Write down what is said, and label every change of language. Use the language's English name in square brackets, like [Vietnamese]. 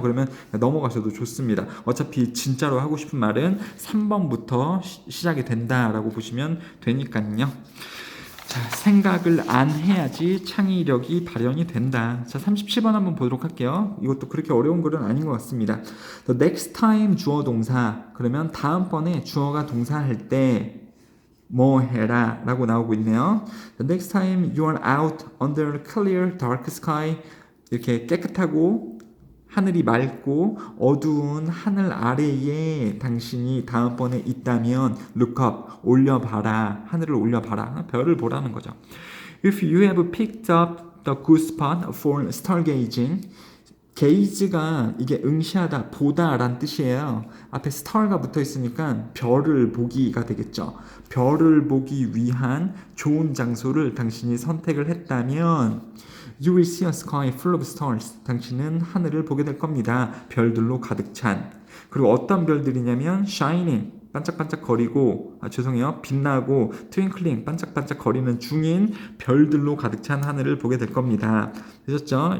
[Korean] 그러면 넘어가셔도 좋습니다. 어차피 진짜로 하고 싶은 말은 3번부터 시작이 된다라고 보시면 되니까요. 자, 생각을 안 해야지 창의력이 발현이 된다. 자, 37번 한번 보도록 할게요. 이것도 그렇게 어려운 글은 아닌 것 같습니다. [English] The next time [Korean] 주어 동사. 그러면 다음번에 주어가 동사할 때 뭐 해라 라고 나오고 있네요. [English] The next time you are out under clear dark sky. [Korean] 이렇게 깨끗하고 하늘이 맑고 어두운 하늘 아래에 당신이 다음번에 있다면 [English] look up, [Korean] 올려봐라. 하늘을 올려봐라. 별을 보라는 거죠. [English] If you have picked up the good spot for stargazing, [Korean] 게이즈가 이게 응시하다, 보다 라는 뜻이에요. 앞에 star가 붙어 있으니까 별을 보기가 되겠죠. 별을 보기 위한 좋은 장소를 당신이 선택을 했다면 [English] You will see a sky full of stars. [Korean] 당신은 하늘을 보게 될 겁니다. 별들로 가득 찬. 그리고 어떤 별들이냐면 shining, 반짝반짝거리고 빛나고 twinkling, 반짝반짝거리는 중인 별들로 가득 찬 하늘을 보게 될 겁니다. 되셨죠?